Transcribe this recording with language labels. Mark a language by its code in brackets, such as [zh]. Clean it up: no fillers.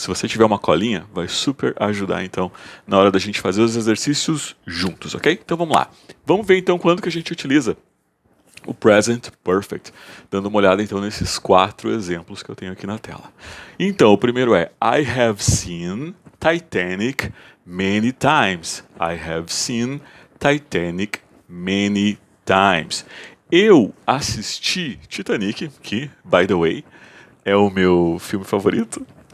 [pt] Se você tiver uma colinha, vai super ajudar, então, na hora da gente fazer os exercícios juntos, ok? Então, vamos lá. Vamos ver, então, quando que a gente utiliza o Present Perfect, dando uma olhada, então, nesses 4 exemplos que eu tenho aqui na tela. Então, o primeiro é [en] I have seen Titanic many times. I have seen Titanic many times. [pt] Eu assisti Titanic, que, [en] by the way, [pt] é o meu filme favorito.